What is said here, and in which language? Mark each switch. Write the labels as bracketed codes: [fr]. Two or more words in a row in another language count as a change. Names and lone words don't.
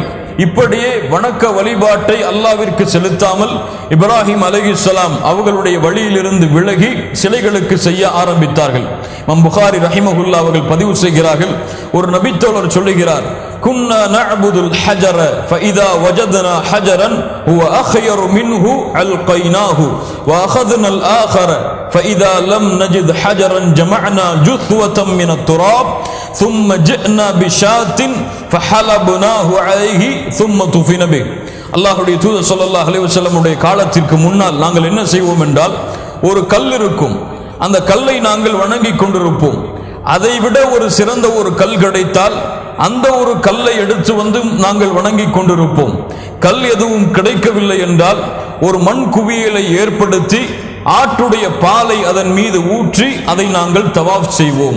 [ta] இப்படியே வணக்க வழிபாட்டை அல்லாவிற்கு செலுத்தாமல் இப்ராஹிம் அலைஹிஸ்ஸலாம் அவர்களுடைய வழியிலிருந்து விலகி சிலைகளுக்கு செய்ய ஆரம்பித்தார்கள். இமாம் புகாரி ரஹிமஹுல்லாஹ் அவர்கள் பதிவு செய்கிறார்கள், ஒரு நபித்தோழர் சொல்லுகிறார், [ar] كنا نعبد الحجر فإذا وجدنا حجرا هو أخير منه ألقيناه و அഖذنا الآخر فإذا لم نجد حجرا جمعنا جثوة من التراب ثم جئنا بشاة فحلبناه عليه ثم طفن به. [ta] அல்லாஹ்வுடைய தூதர் [ar] صلى الله عليه وسلم [ta] உடைய காலத்திற்கு முன்னால் நாங்கள் என்ன செய்வோம் என்றால், ஒரு கல் இருக்கும், அந்த கல்லை நாங்கள் வணங்கி கொண்டிருப்போம். அதைவிட ஒரு சிறந்த ஒரு கல் கிடைத்தால் அந்த ஒரு கல்லை எடுத்து வந்து நாங்கள் வணங்கி கொண்டிருப்போம். கல் எதுவும் கிடைக்கவில்லை என்றால் ஒரு மண் குவியலை ஏற்படுத்தி ஆட்டுடைய பாலை அதன் மீது ஊற்றி அதை நாங்கள் தவாஃப் செய்வோம்.